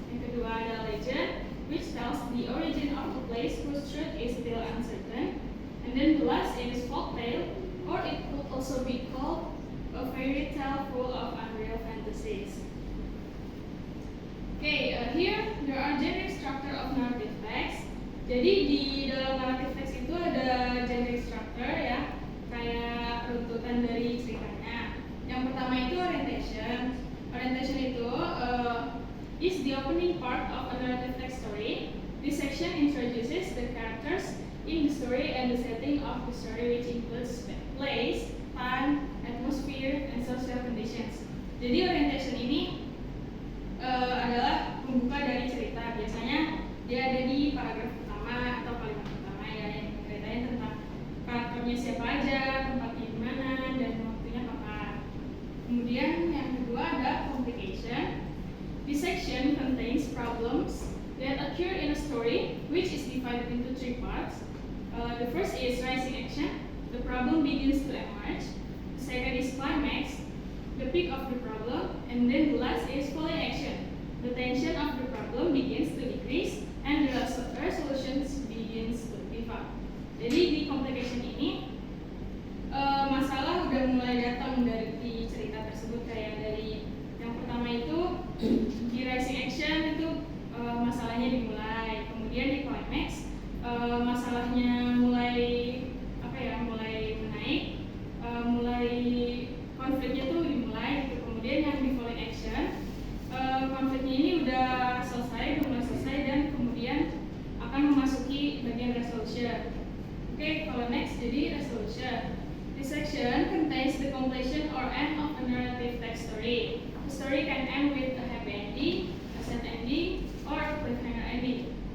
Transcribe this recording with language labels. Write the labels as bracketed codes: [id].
[id] Yang kedua ada [en] legend, which tells the origin of a place whose truth is still uncertain. And then the last is folktale, or it could also be called a fairy tale full of unreal fantasies. Okay, here there are generic structure of narrative text. [id] Jadi di dalam narrative text itu ada generic structure ya, kayak runtutan dari ceritanya. Yang pertama itu orientation. [en] Orientation itu is the opening part of a narrative text story. This section introduces the characters in the story and the setting of the story, which includes place, time, atmosphere, and social conditions. [id] Jadi orientation ini adalah pembuka dari cerita. Biasanya dia ada di paragraf pertama atau kalimat pertama ya, yang ceritain tentang karakternya siapa aja, tempatnya di mana, dan waktunya kapan. Kemudian yang kedua ada complication. [en] This section contains problems that occur in a story, which is divided into three parts. The first is rising action. The problem begins to emerge. The second is climax, the peak of the problem, and then the last is falling action. The tension of the problem begins to decrease, and the resolution begins to develop. [id] Jadi di complication ini masalah udah mulai datang dari di cerita tersebut, kayak dari yang pertama itu di rising action itu masalahnya dimulai, kemudian di climax masalahnya mulai mulai menaik, mulai konfliknya tuh dimulai gitu. Kemudian yang di falling action konfliknya ini udah mulai selesai dan kemudian akan memasuki bagian resolution. Oke, kalau next jadi resolution. [en] This section contains the completion or end of a narrative text story. The story can end with a happy ending, a sad ending, or a cliffhanger ending.